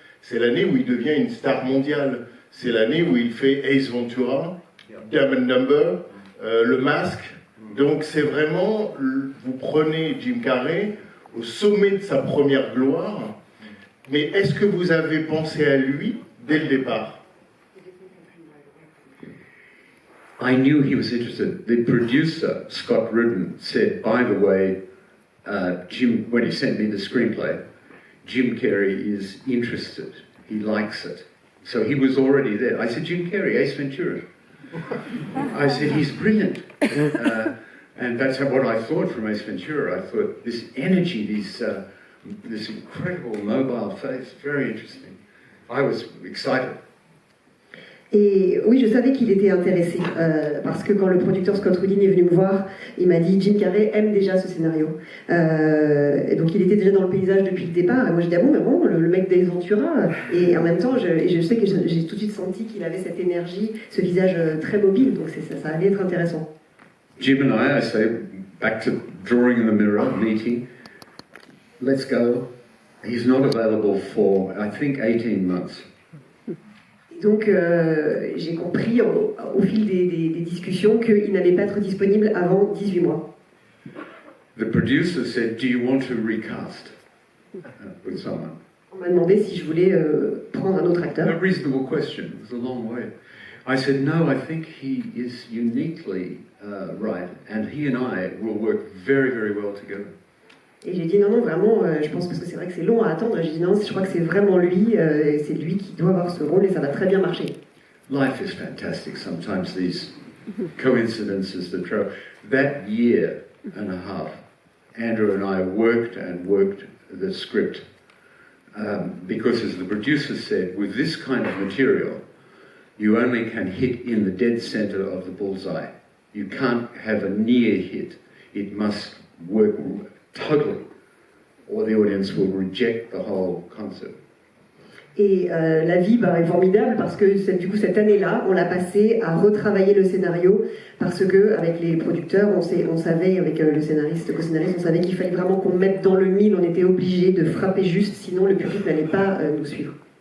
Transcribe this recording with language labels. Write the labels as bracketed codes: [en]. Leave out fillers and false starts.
[fr] C'est l'année où il devient une star mondiale. C'est l'année où il fait Ace Ventura, Dumb and Dumber, Le Masque. Donc c'est vraiment, vous prenez Jim Carrey au sommet de sa première gloire, mais est-ce que vous avez pensé à lui dès le départ? [en] I knew he was interested. The producer, Scott Rudin, said, by the way, Jim, when he sent me the screenplay, Jim Carrey is interested. He likes it. So he was already there. I said, Jim Carrey, Ace Ventura. I said, he's brilliant. And that's what I thought from Ace Ventura. I thought this energy, this incredible mobile face, very interesting. I was excited. [fr] Et oui, je savais qu'il était intéressé, parce que quand le producteur Scott Rudin est venu me voir, il m'a dit Jim Carrey aime déjà ce scénario. Et donc il était déjà dans le paysage depuis le départ. Et moi je dis, ah bon, mais bon, le mec d'Ace Ventura. Et en même temps, je sais que j'ai tout de suite senti qu'il avait cette énergie, ce visage très mobile, donc ça allait être intéressant. [en] Jim and I say, back to drawing in the mirror, meeting, let's go. He's not available for, I think, 18 months. [fr] Donc j'ai compris au fil des discussions qu'il n'allait pas être disponible avant 18 mois. [en] The producer said, do you want to recast with someone? [fr] On m'a demandé si je voulais prendre un autre acteur. [en] A reasonable question. It was a long way. I said, no, I think he is uniquely right, and he and I will work very, very well together. [fr] Et j'ai dit non, vraiment, je pense parce que c'est vrai que c'est long à attendre. J'ai dit non, je crois que c'est vraiment lui, c'est lui qui doit avoir ce rôle et ça va très bien marcher. [en] Life is fantastic. Sometimes these coincidences that throw. That year and a half, Andrew and I worked the script because, as the producer said, with this kind of material, you only can hit in the dead center of the bullseye. You can't have a near hit. It must work totally, or the audience will reject the whole concept. [fr] Et la vie est formidable parce que du coup cette année-là, on l'a passé à retravailler le scénario parce que avec les producteurs, on savait avec le scénariste, co-scénariste, on savait qu'il fallait vraiment qu'on mette dans le mille. On était obligé de frapper juste, sinon le public n'allait pas nous suivre.